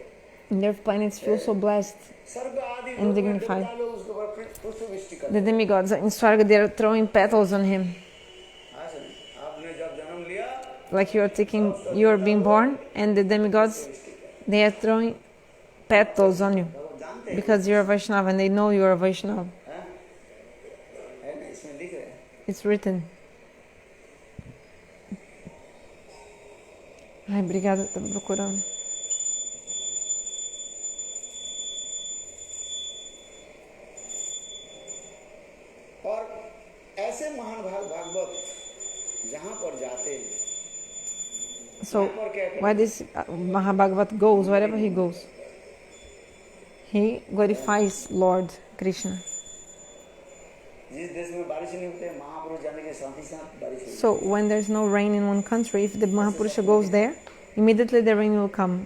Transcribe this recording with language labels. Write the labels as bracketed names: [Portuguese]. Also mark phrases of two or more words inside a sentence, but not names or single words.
[English] and their planets feel so blessed [Hindi] स्वर्ग आदि [English] and [Hindi] लोग में [English] dignified. [Hindi] देवता लोग उसके ऊपर पुष्पवृष्टि करते [English] The demigods in Swarga, they are throwing petals on him. [Hindi] हैं। आपने जब जन्म लिया, [English] Like you are being born, and the demigods, they are throwing petals on you. [Hindi] वो जानते हैं, [English] Because you're a Vaishnava and they know you're a Vaishnava. [Hindi] है ना, इसमें लिख रहे हैं। [English] It's written. [Portuguese] Ai, obrigada, estava procurando. [Hindi] और ऐसे महान भागवत जाते हैं. [English] So why this Mahabhagavat goes, wherever he goes, he glorifies Lord Krishna. So when there's no rain in one country, if the maha-purusha goes there, immediately the rain will come.